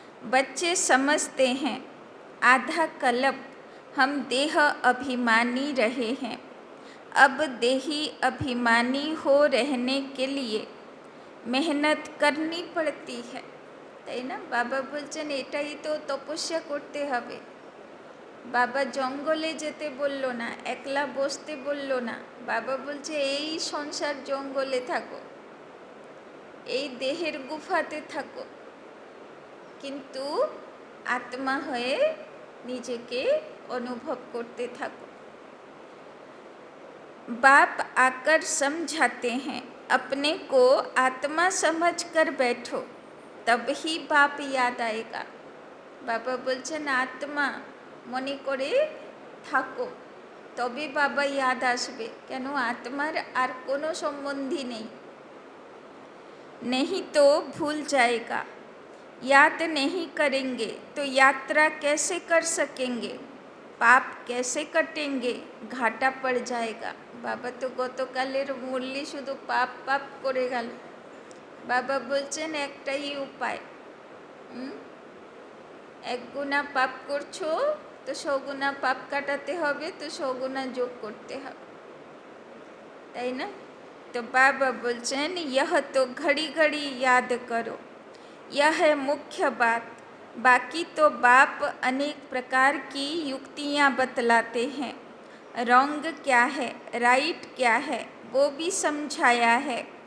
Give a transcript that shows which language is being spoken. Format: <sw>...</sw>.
<hi>बच्चे समझते हैं आधा कल्प हम देह अभिमानी रहे हैं। अब देही अभिमानी हो रहने के लिए मेहनत करनी पड़ती है।</hi> <bn>তাই না? বাবা বলছেন এটাই তো তপস্যা করতে হবে। বাবা জঙ্গলে যেতে বলল না, একলা বসতে বলল না। বাবা বলছে এই সংসার জঙ্গলে থাকো, এই দেহের গুফাতে থাকো, কিন্তু आत्मा হয়ে নিজেকে অনুভব করতে থাকো।</bn> <hi>बाप आकर समझाते हैं, अपने को आत्मा समझकर बैठो, तब ही बाप याद आएगा।</hi> <bn>বাবা বলছেন আত্মা মনে করে থাকো, তবে বাবা याद আসবে। কেন? আত্মার আর কোনো সম্বন্ধী নেই।</bn> <hi>नहीं तो भूल जाएगा, याद नहीं करेंगे तो यात्रा कैसे कर सकेंगे, पाप कैसे कटेंगे, घाटा पड़ जाएगा।</hi> <bn>बाबा तो গতকালের মুরলি শুধু পাপ পাপ করে গেল। বাবা বলছেন একটাই উপায়, এক গুণা পাপ করছো তো সগুণা পাপ কাটাতে হবে, তো সগুণা যোগ করতে হবে, তাই না? तो बाबा बोलचन</bn> <hi>यह तो घड़ी घड़ी याद करो, यह है मुख्य बात। बाकी तो बाप अनेक प्रकार की युक्तियाँ बतलाते हैं, रॉन्ग क्या है राइट क्या है वो भी समझाया है।</hi>